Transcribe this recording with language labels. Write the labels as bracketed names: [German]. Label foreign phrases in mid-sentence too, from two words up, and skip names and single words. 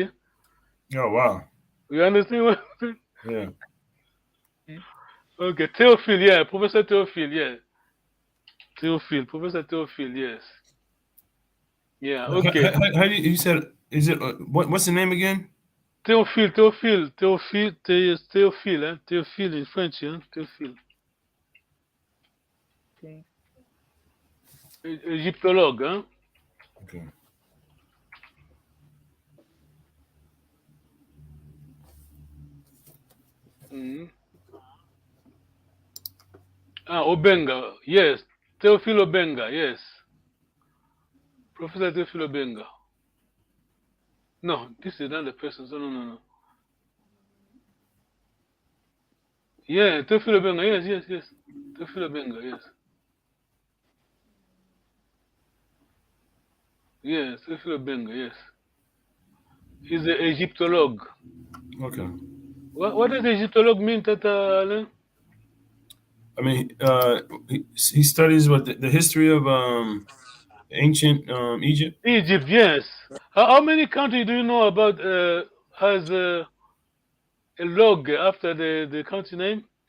[English] Oh wow. You understand what? Yeah. Okay, Théophile, yeah, Professor Théophile, yeah. Professor Théophile, yes. Yeah, okay. How do you said? Is it what's the name again? Théophile, hein? Théophile in French, hein? Théophile. Okay. [French] Égyptologue, hein? [English] Okay. Obenga, yes. Théophile Obenga, yes. Professor Théophile Obenga. No, this is not the person. No. Yeah, Théophile Obenga, yes. Théophile Obenga, yes. Yes, Théophile Obenga, yes. He's an Egyptologue. Okay. What does Egyptologue mean, Tata Alain? I mean, he studies what the history of ancient Egypt. Egypt, yes. How many countries do you know about has a log after the country name?